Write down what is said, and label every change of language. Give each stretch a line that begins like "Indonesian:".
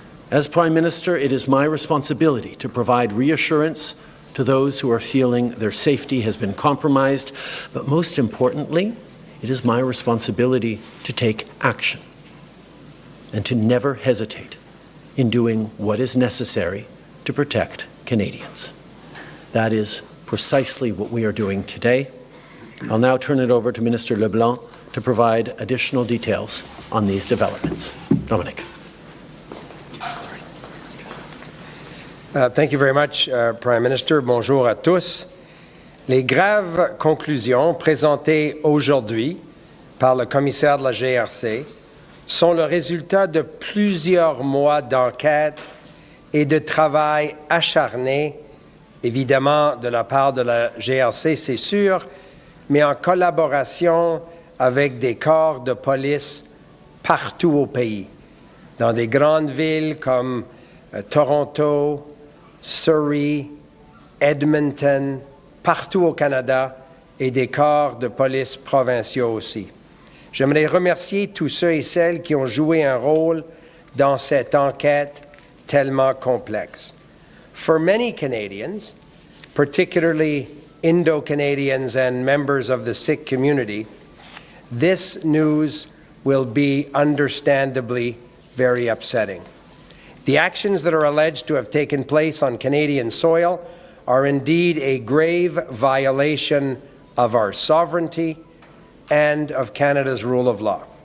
English: As Prime Minister, it is my responsibility to provide reassurance to those who are feeling their safety has been compromised, but most importantly, it is my responsibility to take action and to never hesitate in doing what is necessary to protect Canadians. That is precisely what we are doing today. I'll now turn it over to Minister LeBlanc to provide additional details on these developments. Dominic. Thank you very much, Prime Minister.
French: Bonjour à tous. Les graves conclusions présentées aujourd'hui par le commissaire de la GRC sont le résultat de plusieurs mois d'enquête et de travail acharné, évidemment de la part de la GRC, c'est sûr, mais en collaboration avec des corps de police partout au pays, dans des grandes villes comme Toronto, Surrey, Edmonton, partout au Canada et des corps de police provinciaux aussi. J'aimerais remercier tous ceux et celles qui ont joué un rôle dans cette enquête tellement complexe.
English: For many Canadians, particularly Indo-Canadians and members of the Sikh community, this news will be understandably very upsetting. The actions that are alleged to have taken place on Canadian soil are indeed a grave violation of our sovereignty and of Canada's rule of law.